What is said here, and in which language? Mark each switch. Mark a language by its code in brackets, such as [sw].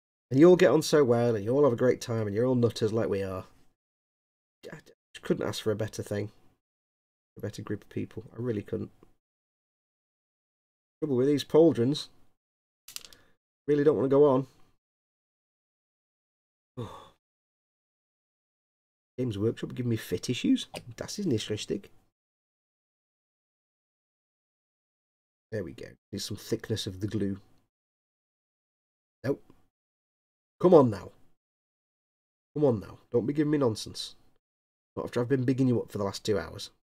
[en] And you all get on so well, and you all have a great time, and you're all nutters like we are. I couldn't ask for a better thing. A better group of people. I really couldn't. Trouble with these pauldrons. Really don't want to go on. Oh. Games Workshop giving me fit issues. [de] Das ist nicht richtig. [en] There we go. Need some thickness of the glue. Nope. Come on now. Come on now. Don't be giving me nonsense. Not after I've been bigging you up for the last 2 hours.